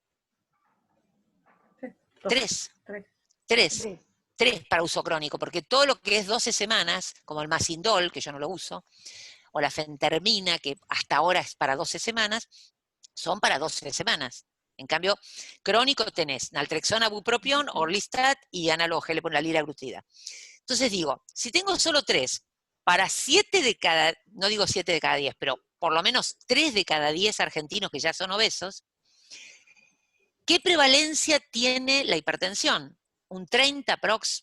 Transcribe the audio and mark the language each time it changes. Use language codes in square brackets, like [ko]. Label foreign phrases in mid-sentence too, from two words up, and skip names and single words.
[es] 3. 3 para uso crónico, porque todo lo que es 12 semanas, como el Masindol, que yo no lo uso, o la fentermina, que hasta ahora es para 12 semanas, son para 12 semanas. En cambio, crónico tenés naltrexona, bupropión, orlistat y análogo GLP, la liraglutida. Entonces digo, si tengo solo 3, para 7 de cada, no digo 7 de cada 10, pero por lo menos 3 de cada 10 argentinos que ya son obesos, ¿qué prevalencia tiene la hipertensión? ¿Un 30 prox?